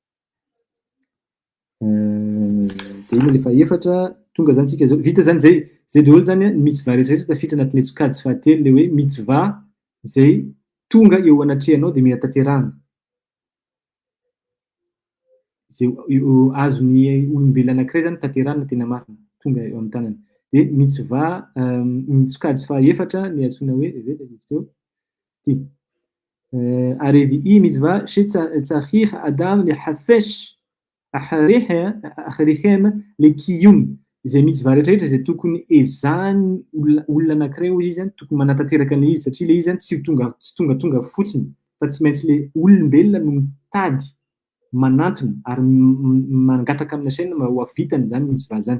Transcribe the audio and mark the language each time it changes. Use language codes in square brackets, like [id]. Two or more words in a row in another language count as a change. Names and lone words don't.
[mg] Dia iny le faefatra, tonga zany tsika zao, vita zany zay daholo zany mitzvah rehetrarehetra tafiditra anatin'ilay sokajy fahatelo, le hoe mitzvah zay tonga eo anatrehanao dia mila tanterahana. Zay azon'ny olombelona anankiray zany tanterahana tena marina, tonga eo amin'ny tanany. Dia mitzvah ny sokajy fahaefatra ny antsoina hoe veta izy teo ty. [he] הרביעי מצווה שצריך אדם לחפש אחריהם לקיום. [mg] Izay mitzvah rehetrarehetra izay tokony ezahany olona anankiray hozy izy tokony manatanteraka an'ilay izy satria ilay izy tsy tonga fotsiny fa tsy maintsy le olombelona no mitady manantona ary mangataka amin'ny Hachem mba ho havitany zany mitzvah zany.